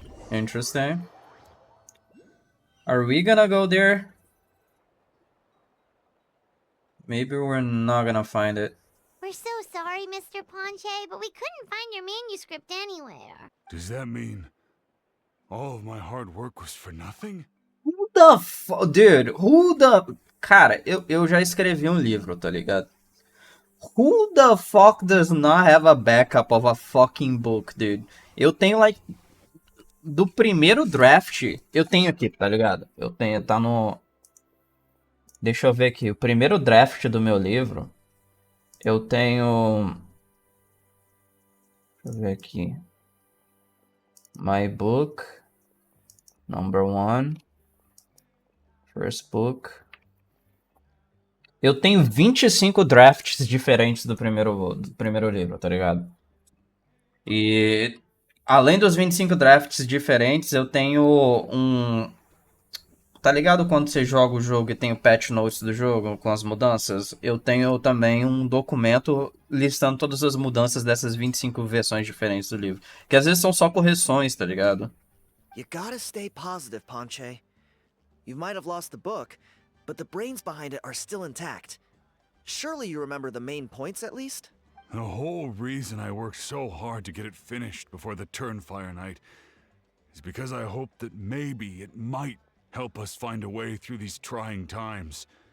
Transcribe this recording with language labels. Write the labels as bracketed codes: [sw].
[en] Interesting. Are we gonna go there? Maybe we're not gonna find it. We're so sorry, Mr. Ponche, but we couldn't find your manuscript anywhere. Does that mean all of my hard work was for nothing? Who the fuck, dude? Who the... [pt] Cara, eu já escrevi um livro, tá ligado? [en] Who the fuck does not have a backup of a fucking book, dude? [pt] Eu tenho, [en] like... [pt] Do primeiro draft, eu tenho aqui, tá ligado? Eu tenho, tá no... Deixa eu ver aqui. O primeiro draft do meu livro, eu tenho... Deixa eu ver aqui. [en] My book. Number 1. First book. [pt] Eu tenho 25 drafts diferentes do primeiro livro, tá ligado? E... Além dos 25 drafts diferentes, eu tenho um... Tá ligado quando você joga o jogo e tem o patch notes do jogo com as mudanças? Eu tenho também um documento listando todas as mudanças dessas 25 versões diferentes do livro. Que às vezes são só correções, tá ligado? [en] You gotta stay positive, Ponche. You might have lost the book, but the brains behind it are still intact. Surely you remember the main points at least? The whole reason I worked so hard to get it finished before the Turnfire Night is because I hoped that maybe it might help us find a way through these trying times.